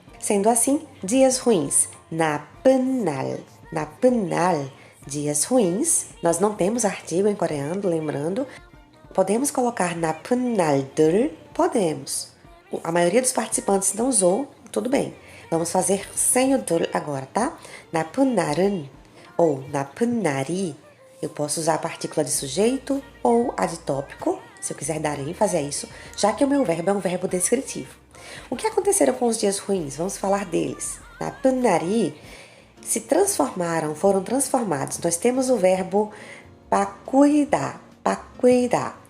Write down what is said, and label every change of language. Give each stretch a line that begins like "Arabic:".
Portuguese: Sendo assim, dias ruins,
Korean: na쁜 날. 나쁜 날,
Portuguese: dias ruins. Nós não temos artigo em coreano, lembrando. Podemos colocar
Korean: 나쁜 날들?
Portuguese: Podemos. a maioria dos participantes não usou, tudo bem. Vamos fazer sem o 들 agora, tá?
Korean: 나쁜 날은 ou 나쁜 날이.
Portuguese: Eu posso usar a partícula de sujeito ou a de tópico, se eu quiser dar ênfase a isso, já que o meu verbo é um verbo descritivo. O que aconteceram com os dias ruins? Vamos falar deles.
Korean: 나쁜 날이
Portuguese: se transformaram, foram transformados. Nós temos o verbo 바꾸다, 바꾸다.